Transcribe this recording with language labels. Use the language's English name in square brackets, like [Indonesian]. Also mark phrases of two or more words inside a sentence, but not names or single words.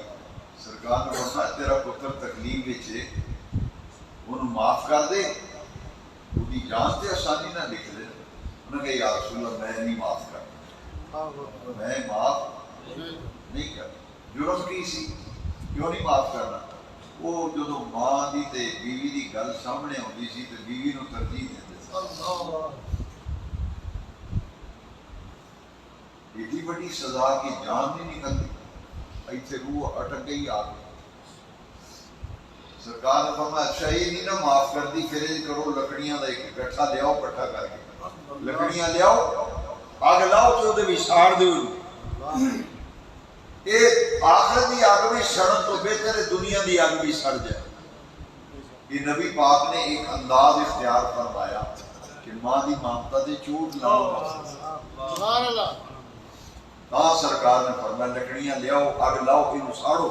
[Punjabi] سرکار نے فرمایا تیرا پتر تکلیف وچ ہے، انہوں معاف کر دے، وہی جان تے آسانی نہ لکھ دے. [Urdu] انہوں نے کہا [Arabic] یا رسول اللہ [Urdu] میں نہیں معاف کرتا، میں معاف نہیں کرتا. [Punjabi] جرم کی سی، کیوں نہیں معاف کرنا؟ وہ جدو ماں دی تے بیوی دی گل سامنے ہوندی سی تے بیوی نو ترجیح دیندے سی. ایڈی بڑی سزا کی جان نہیں نکلتی، ایتھے روح اٹک گئی آ گئی. [Urdu] سرکار نے فرمایا اچھا یہ نہیں نا معاف کر دی، پھر یہ کرو [Punjabi] لکڑیاں دا ایک گٹھا لیاؤ کٹھا کر کے، لکڑیاں لیاؤ اگ لاؤ تو دے وچ ساڑ دیو. یہ آخرت دی اگ بھی سڑن تو بہتر ہے دنیا دی اگ بھی سڑ جائے. یہ نبی پاک نے ایک انداز اختیار فرمایا کہ ماں دی ممتا دے چوٹ لاؤ. [Arabic] سبحان اللہ. [Punjabi] ہاں سرکار نے فرمایا لکڑیاں لیاؤ اگ لاؤ انہوں ساڑو.